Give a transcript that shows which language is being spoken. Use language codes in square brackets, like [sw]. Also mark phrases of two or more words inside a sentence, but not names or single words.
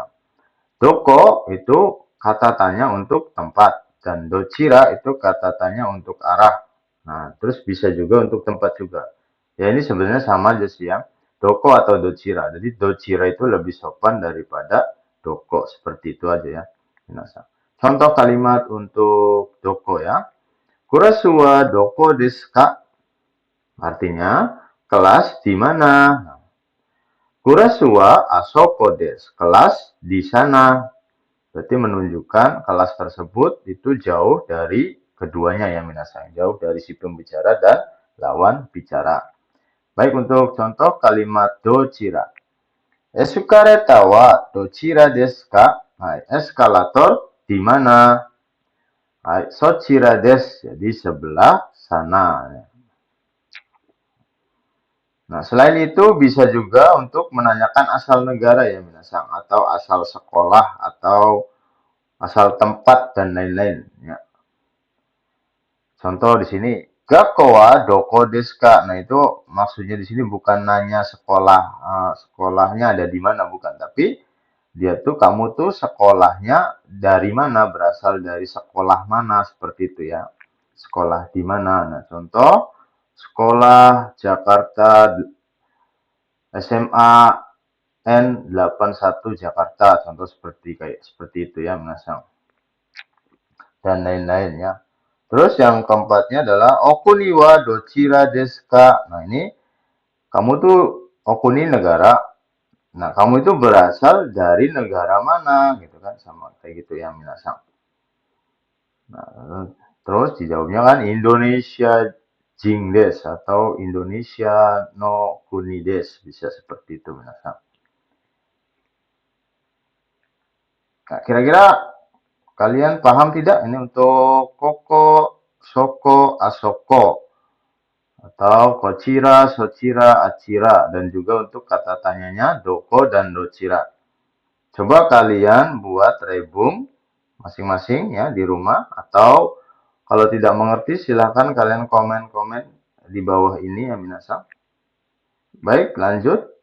[id] Doko itu kata tanya untuk tempat dan dochira itu kata tanya untuk arah. Nah, terus bisa juga untuk tempat juga. Ya ini sebenarnya sama aja sih ya. Doko atau dochira. Jadi dochira itu lebih sopan daripada doko. Seperti itu aja ya. Contoh kalimat untuk doko ya. [ja] クラスはどこですか? [id] Artinya kelas di mana? [ja] クラスはあそこです. [id] Kelas di sana. Berarti menunjukkan kelas tersebut itu jauh dari keduanya ya minasan. Jauh dari si pembicara dan lawan bicara. Baik, untuk contoh kalimat dochira. [ja] エスカレーターはどちらですか? [id] Hai, eskalator di mana? [ja] はい、そちらです. [id] Jadi sebelah sana. Nah, selain itu bisa juga untuk menanyakan asal negara ya minasan. Atau asal sekolah atau asal tempat dan lain-lain ya. Contoh di sini, [ja] 学校はどこですか? [id] Nah, itu maksudnya di sini bukan nanya sekolah, sekolahnya ada di mana, bukan. Tapi dia tuh, kamu tuh sekolahnya dari mana, berasal dari sekolah mana, seperti itu ya. Sekolah di mana. Nah, contoh, sekolah Jakarta SMA N81 Jakarta, contoh seperti itu ya, menasang. Dan lain-lain ya. Terus yang keempatnya adalah [ja] お国はどちらですか? [id] Nah, ini kamu tuh Okuni negara. Nah, kamu itu berasal dari negara mana gitu kan, sama kayak gitu ya minasan. Nah, terus dijawabnya kan [ja] インドネシア人です [id] atau [ja] インドネシアの国です, [id] bisa seperti itu minasan. Nah, kira-kira kalian paham tidak ini untuk [ja] ここ、そこ、あそこ [id] atau [ja] こちら、そちら、あちら, [id] dan juga untuk kata tanyanya doko dan dochira. Coba kalian buat rebung masing-masing ya di rumah, atau kalau tidak mengerti silahkan kalian komen-komen di bawah ini ya minasan. Baik, lanjut.